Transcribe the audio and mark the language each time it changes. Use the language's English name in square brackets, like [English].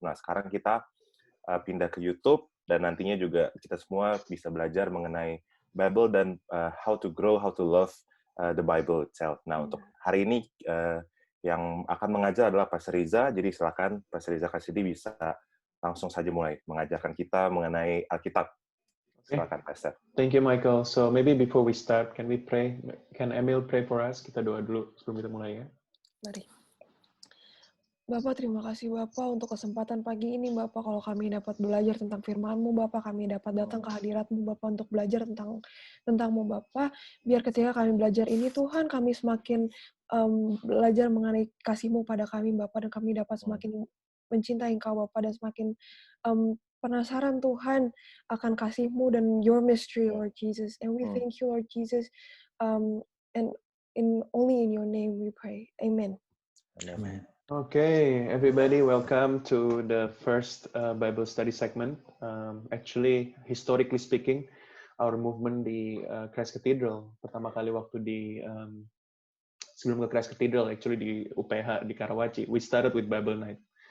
[Indonesian] Nah, sekarang kita pindah ke YouTube, dan nantinya juga kita semua bisa belajar mengenai Bible dan [English] how to grow, how to love the Bible itself. [Indonesian] Nah, untuk hari ini yang akan mengajar adalah Pastor Riza, jadi silakan Pastor Riza Kasidi bisa langsung saja mulai mengajarkan kita mengenai Alkitab. Silakan, Pastor. [English] Thank you, Michael. So maybe before we start, can we pray? Can Emil pray for us? [Indonesian] Kita doa dulu sebelum kita mulai ya. Mari. Bapak, terima kasih Bapak untuk kesempatan pagi ini Bapak, kalau kami dapat belajar tentang firman-Mu Bapak, kami dapat datang ke hadirat-Mu Bapak untuk belajar tentang-Mu Bapak. Biar ketika kami belajar ini Tuhan, kami semakin belajar mengenai kasih-Mu pada kami Bapak, dan kami dapat semakin mencintai Engkau Bapak, dan semakin penasaran Tuhan akan kasih-Mu dan [English] Your mystery, Lord Jesus. And we thank you, Lord Jesus. And only in Your name we pray. Amen. Amen. Okay, everybody, welcome to the first Bible study segment. Actually, historically speaking, our movement di Christ Cathedral, [Indonesian] pertama kali waktu sebelum ke [English] Christ Cathedral, actually di UPH di Karawaci, we started with Bible Night.